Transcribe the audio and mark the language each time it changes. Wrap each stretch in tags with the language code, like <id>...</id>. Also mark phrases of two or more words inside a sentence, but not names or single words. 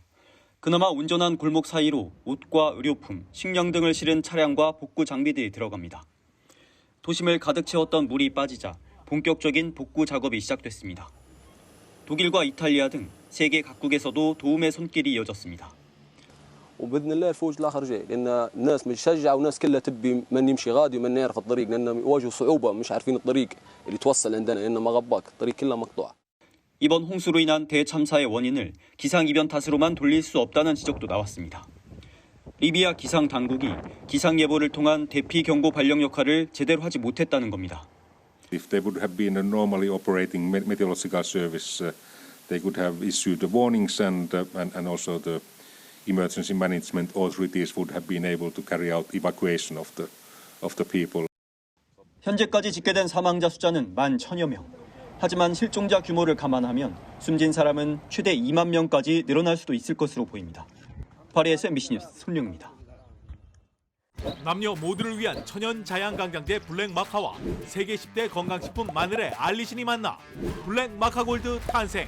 <ko>그나마 온전한 골목 사이로 옷과 의료품, 식량 등을 실은 차량과 복구 장비들이 들어갑니다. 도심을 가득 채웠던 물이 빠지자 본격적인 복구 작업이 시작됐습니다. 독일과 이탈리아 등 세계 각국에서도 도움의 손길이 이어졌습니다.</ko> <ar>وباذن الله الفوج الاخر جاي لان الناس متشجعه والناس كلها تبي من يمشي غادي ومن يعرف الطريق لانهم يواجهوا صعوبه مش عارفين الطريق اللي توصل عندنا لانه مغباك الطريق كلها مقطوعه.</ar> <ko>이번 홍수로 인한 대참사의 원인을 기상이변 탓으로만 돌릴 수 없다는 지적도 나왔습니다. 리비아 기상 당국이 기상 예보를 통한 대피 경보 발령 역할을 제대로 하지 못했다는 겁니다.</ko> <en>If they would have been a normally operating meteorological service, they could have issued the warnings and also the emergency management authorities would have been able to carry out evacuation of the people.</en> <ko>현재까지 집계된 사망자 숫자는 11,000여 명. 하지만 실종자 규모를 감안하면 숨진 사람은 최대 2만 명까지 늘어날 수도 있을 것으로 보입니다. 파리에서 MBC 뉴스 손룡입니다. 남녀 모두를 위한 천연 자양강장제 블랙마카와 세계 10대 건강식품 마늘의 알리신이 만나 블랙마카골드 탄생.</ko>